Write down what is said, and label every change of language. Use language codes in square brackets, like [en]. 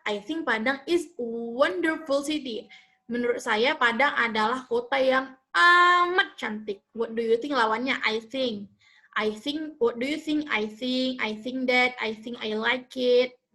[en] I think Padang is a wonderful city. [id] Menurut saya, Padang adalah kota yang amat cantik. [en] What do you think? [id] Lawannya, [en] I think. I think, what do you think? I think that, I think I like it.